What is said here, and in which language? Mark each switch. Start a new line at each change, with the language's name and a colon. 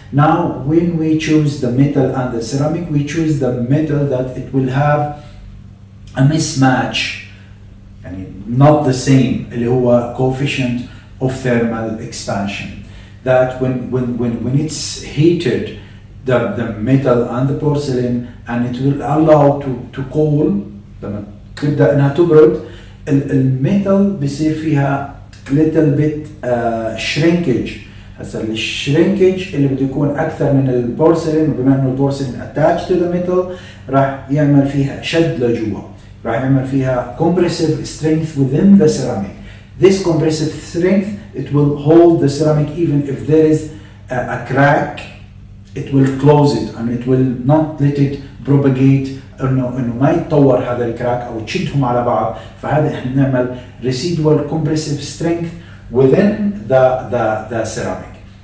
English: Now, when we choose the metal and the ceramic, we choose the metal that it will have a mismatch, and not the same,
Arabic: اللي هو
English: coefficient of thermal expansion. That when it's heated, the metal and the porcelain, and it will allow to cool,
Arabic: لما تبدأ إنها تبرد الميتال بيصير فيها
English: little bit shrinkage.
Arabic: هسا الشرينكج اللي بده يكون أكثر من البورسلين، وبما إنه البورسلين
English: attached to the metal
Arabic: راح يعمل فيها شد لجوا، راح يعمل فيها
English: compressive strength within the ceramic. This compressive strength, it will hold the ceramic even if there is a crack, it will close it and it will not let it propagate.
Arabic: انه ما يتطور هذا الكراك او تشدهم على بعض. فهذا احنا بنعمل
English: residual compressive strength within the ceramic.